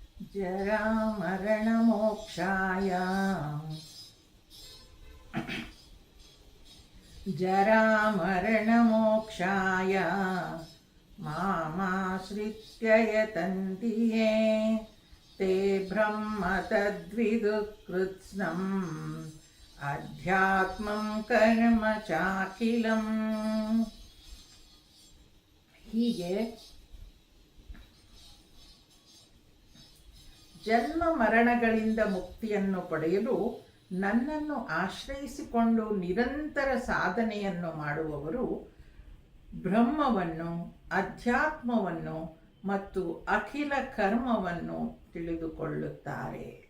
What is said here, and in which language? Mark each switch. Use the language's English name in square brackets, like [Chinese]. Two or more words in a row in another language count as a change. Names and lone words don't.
[Sanskrit] जरामरणमोक्षाय जरामरणमोक्षाय मामाश्रित्य यतन्ति ये ते ब्रह्म तद्विदुः अध्यात्मं कर्म चाखिलम्. [Kannada] ಹೀಗೆ ಜನ್ಮ ಮರಣಗಳಿಂದ ಮುಕ್ತಿಯನ್ನು ಪಡೆಯಲು ನನ್ನನ್ನು ಆಶ್ರಯಿಸಿಕೊಂಡು ನಿರಂತರ ಸಾಧನೆಯನ್ನು ಮಾಡುವವರು ಬ್ರಹ್ಮವನ್ನು, ಅಧ್ಯಾತ್ಮವನ್ನು ಮತ್ತು ಅಖಿಲ ಕರ್ಮವನ್ನು ತಿಳಿದುಕೊಳ್ಳುತ್ತಾರೆ.